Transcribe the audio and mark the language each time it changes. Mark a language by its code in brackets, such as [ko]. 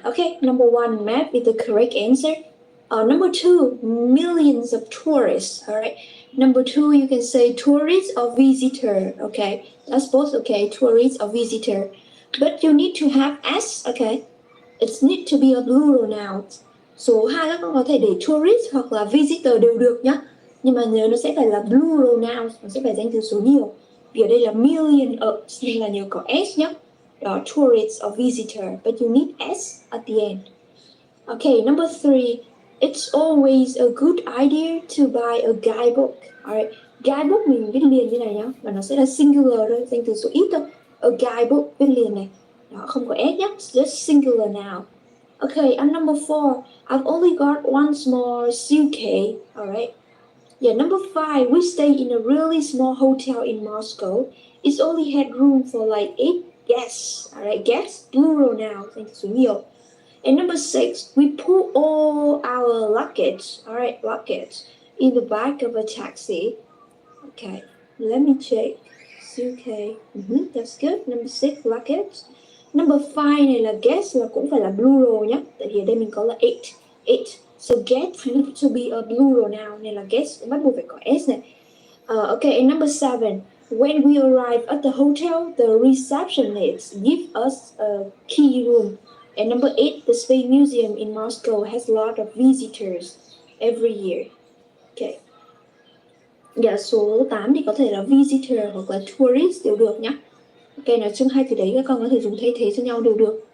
[en] Okay, number one, map is the correct answer. Number two, millions of tourists. Alright, number two, you can say tourist or visitor. Okay, that's both okay, tourist or visitor. But you need to have S. Okay, it need to be a plural noun. [vi] Số 2 các con có thể để tourist hoặc là visitor đều được nhá. Nhưng mà nhớ nó sẽ phải là plural nouns, nó sẽ phải danh từ số nhiều. Vì ở đây là million of nên là nhớ có s nhé. [en] Đó, tourist or visitor, but you need s at the end. Okay, number three, it's always a good idea to buy a guidebook. [vi] Alright, guidebook mình viết liền như này nhá, và nó sẽ là singular thôi, danh từ số ít thôi. A guidebook viết liền này, đó không có s nhé, [en] just singular now. Okay, and number four, I've only got one small suitcase. Alright. Yeah, number five, we stay in a really small hotel in Moscow. It's only had room for like 8 guests. Alright, guests, plural now. Thank you. And number six, we put all our luggage, alright, luggage, in the back of a taxi. Okay, let me check. Suitcase, that's good. Number six, luggage. [vi] Number five này là guest là cũng phải là plural nhé. Tại vì ở đây mình có là 8. [en] So guest need to be a plural now [vi] nên là guest bắt buộc phải có s này. [en] Okay, and number seven, when we arrive at the hotel, the receptionist give us a key room. And number eight, the Space Museum in Moscow has a lot of visitors every year. Okay. [vi] Dạ, số 8 thì có thể là visitor hoặc là tourist đều được nhá. Ok, nói chung hai từ đấy các con có thể dùng thay thế cho nhau đều được.